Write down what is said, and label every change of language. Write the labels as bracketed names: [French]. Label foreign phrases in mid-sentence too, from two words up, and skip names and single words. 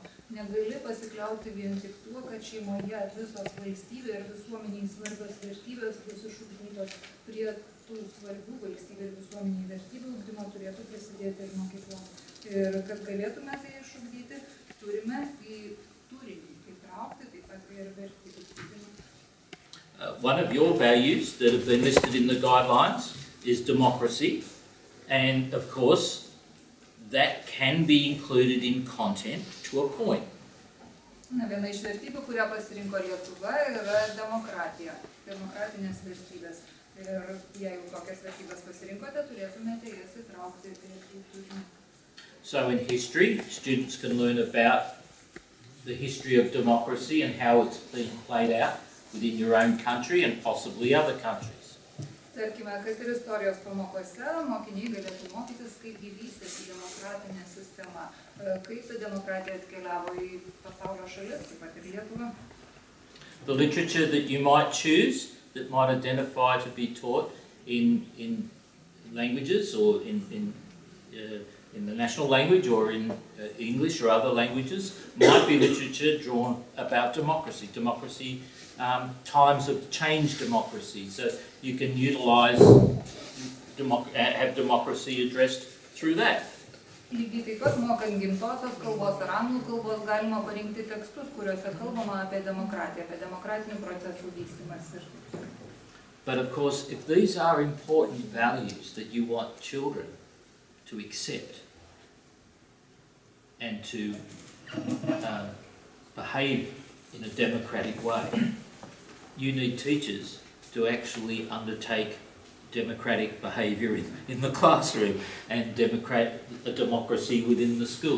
[Lithuanian] Negali pasikliauti vien tik tuo, kad šeimoje visos valstybė ir visuomeniai svarbios vertybės bus išugdytos. Prie tų svarbių valstybė ir visuomeniai vertybių ugdymo turėtų prisidėti ir mokykla. Ir kad galėtume tai išugdyti, turime į turinį įtraukti taip pat ir vertybių ugdymą. [English] One of your values that have been listed in the guidelines is democracy, and of course that can be included in content to a point. [Lithuanian] Viena iš vertybių, kurią pasirinko Lietuva, yra demokratija, demokratinės vertybės. Ir jeigu tokias vertybės pasirinkote, turėtumėte jas įtraukti į turinį. [English] So in history, students can learn about the history of democracy and how it's been played out within your own country and possibly other countries. [Lithuanian] Tarkime, kad ir istorijos pamokose mokiniai galėtų mokytis, kaip vystėsi demokratinė sistema, kaip ta demokratija atkeliavo į pasaulio šalis, taip pat ir Lietuvą. [English] The literature that you might choose that might identify to be taught in languages or in the national language or in English or other languages might be literature drawn about democracy. Democracy, times of change democracy. So you can utilise, have democracy addressed through that. [Lithuanian] Lygiai taip pat mokant gimtosios kalbos ar anglų kalbos galima parinkti tekstus, kuriuose kalbama apie demokratiją, apie demokratinių procesų vystymąsi. [English] But of course, if these are important values that you want children to accept and to behave in a democratic way, you need teachers to actually undertake democratic behaviour in the classroom and democracy within the school.